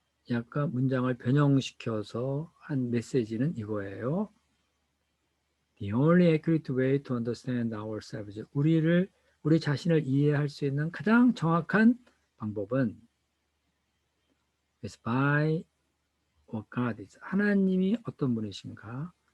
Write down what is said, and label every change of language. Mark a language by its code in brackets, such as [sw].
[ko] 약간 문장을 변형시켜서 한 메시지는 이거예요. [en] The only accurate way to understand ourselves. [ko] 우리 자신을 이해할 수 있는 가장 정확한 방법은 [en] is by what God is. [ko] 하나님이 어떤 분이신가?